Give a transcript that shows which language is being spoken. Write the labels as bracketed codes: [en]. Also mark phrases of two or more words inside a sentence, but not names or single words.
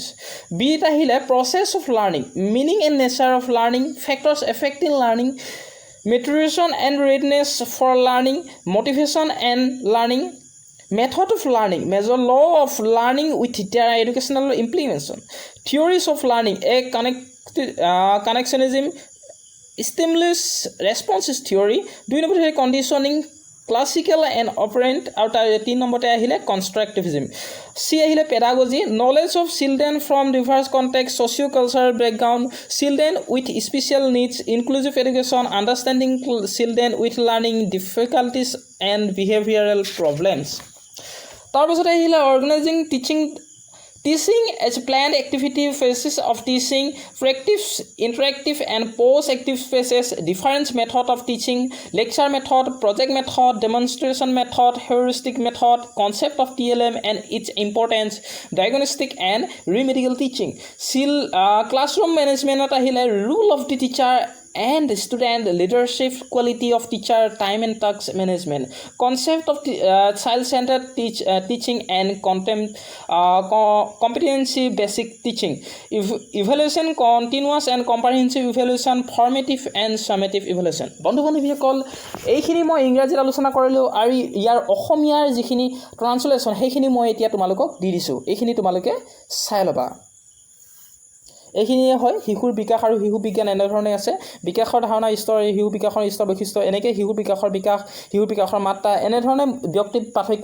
[en] B tahile process of learning, meaning and nature of learning, factors affecting learning, maturation and readiness for learning, motivation and learning, method of learning, major law of learning with their educational implementation, theories of learning, a connectionism, stimulus responses theory. [as] দুই নম্বৰতে [en] conditioning, classical and operant, [as] আৰু তাৰ 3 নম্বৰতে আহিলে constructivism. [en] চি আহিলে pedagogy, knowledge of children from diverse context, socio-cultural background, children with special needs, inclusive education, understanding children with learning difficulties and behavioral problems. [as] তাৰপিছতে আহিলে [en] organizing teaching as planned activity phases of teaching, practice, interactive and post-active phases, different method of teaching, lecture method, project method, demonstration method, heuristic method, concept of TLM and its importance, diagnostic and remedial teaching. Classroom management ahile rule of the teacher and student leadership, quality of teacher, time and task management, concept of child-centered teaching and competency basic teaching, evaluation, continuous and comprehensive evaluation, formative and summative evaluation. [as] বন্ধু বান্ধৱীসকল, এইখিনি মই ইংৰাজীত আলোচনা কৰিলোঁ আৰু ইয়াৰ অসমীয়াৰ যিখিনি ট্ৰান্সলেশ্যন সেইখিনি মই এতিয়া তোমালোকক দি দিছোঁ। এইখিনি তোমালোকে চাই ল'বা। এইখিনিয়ে হয় শিশুৰ বিকাশ আৰু শিশু বিজ্ঞান এনেধৰণে আছে। বিকাশৰ ধাৰণা স্তৰ, শিশু বিকাশৰ স্তৰ বৈশিষ্ট্য, এনেকৈ শিশু বিকাশৰ মাত্ৰা, এনেধৰণে ব্যক্তিৰ পাৰ্থক্য।